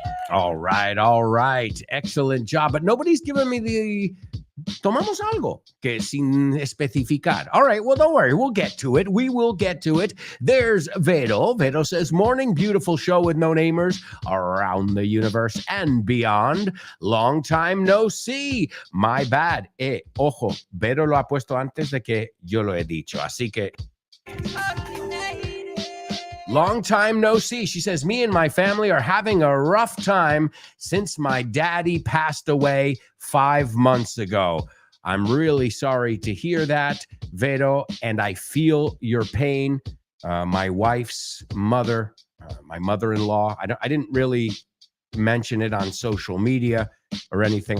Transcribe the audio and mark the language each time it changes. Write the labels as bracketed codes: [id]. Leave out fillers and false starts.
[en] All right. Excellent job. But nobody's given me the [es] tomamos algo que sin especificar. [en] All right. Well, don't worry. We'll get to it. We will get to it. There's Vero. Vero says, morning, beautiful show with no namers around the universe and beyond. Long time no see. My bad. [es] Ojo, Vero lo ha puesto antes de que yo lo he dicho. Así que [en] long time no see. She says, me and my family are having a rough time since my daddy passed away 5 months ago. I'm really sorry to hear that, Vero, and I feel your pain. My wife's mother, my mother-in-law, I didn't really mention it on social media or anything.